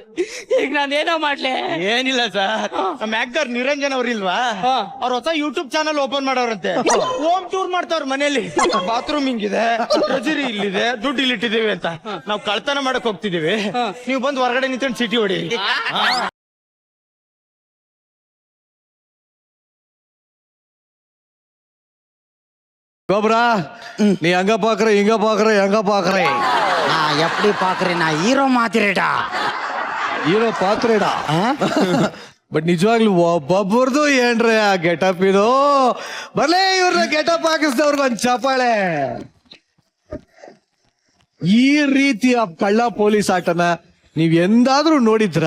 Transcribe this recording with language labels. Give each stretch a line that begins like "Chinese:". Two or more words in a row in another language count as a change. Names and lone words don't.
Kannada: ಈಗ ನಾನೇನೋ ಮಾಡ್ಲೆ? ಏನಿಲ್ಲ ಸರ್, ನಮ್ಮ ಆಕ್ಟರ್ ನಿರಂಜನ್ ಅವ್ರಿಲ್ವಾ, ಅವ್ರ ಹೊಸ
English: YouTube channel open
Kannada: ಮಾಡೋರಂತೆ.
English: home tour
Kannada: ಮಾಡ್ತಾವ್ರ ಮನೇಲಿ. ಬಾತ್ರೂಮ್ ಹಿಂಗಿದೆ, ಟ್ರೆಜರಿ ಇಲ್ಲಿದೆ, ದುಡ್ಡು ಇಲ್ಲಿಟ್ಟಿದೀವಿ ಅಂತ. ನಾವು ಕಳ್ತನ ಮಾಡಕ್ ಹೋಗ್ತಿದೀವಿ, ನೀವು ಬಂದು ಹೊರಗಡೆ ನಿಂತ್ಕೊಂಡು ಸಿಟಿ ಹೊಡಿ.
Tamil: கோபுரா நீ அங்க பாக்குற இங்க பாக்குற எங்க பாக்குற நான் எப்படி பாக்குறேன்? நான் ஹீரோ மாதிரிடா.
Kannada: ಹೀರೋ ಪಾತ್ರೆಡಾ. ಬಟ್ ನಿಜವಾಗ್ಲೂ ಒಬ್ಬೊಬ್ಬರದು ಏನ್ರಿ ಆ ಗೆಟಪ್ ಇದು. ಬರ್ಲೇ ಇವ್ರನ್ನ ಗೆಟಪ್ ಹಾಕಿಸಿದವ್ರಿಗೆ ಒಂದ್ ಚಪ್ಪಾಳೆ. ಈ ರೀತಿಯ ಕಳ್ಳ ಪೊಲೀಸ್ ಆಟನ ನೀವ್ ಎಂದಾದ್ರೂ ನೋಡಿದ್ರಾ?